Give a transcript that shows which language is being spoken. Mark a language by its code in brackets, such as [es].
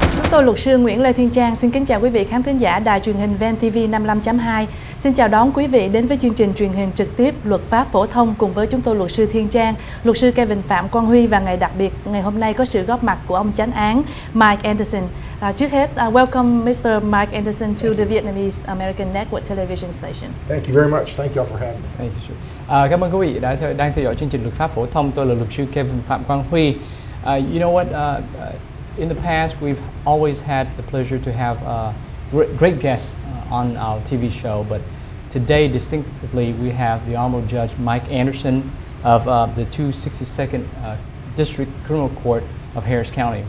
[vi] tôi luật sư Nguyễn Lê Thiên Trang xin kính chào quý vị khán thính giả đài truyền hình VNTV 55.2. Xin chào đón quý vị đến với chương trình truyền hình trực tiếp luật pháp phổ thông cùng với chúng tôi luật sư Thiên Trang, luật sư Kevin Phạm Quang Huy và ngày đặc biệt ngày hôm nay có sự góp mặt của ông chánh án Mike Anderson. Trước hết, [en] welcome Mr. Mike Anderson to the Vietnamese American Network Television Station. Thank you very much. Thank you all for having me. Thank you, sir. [vi] Cảm ơn quý vị đang theo dõi chương trình luật pháp phổ thông. Tôi là luật sư Kevin Phạm Quang Huy. [en] You know what? In the past, we've always had the pleasure to have great guests on our TV show, but today, distinctively, we have the Honorable Judge Mike Anderson of the 262nd District Criminal Court of Harris County.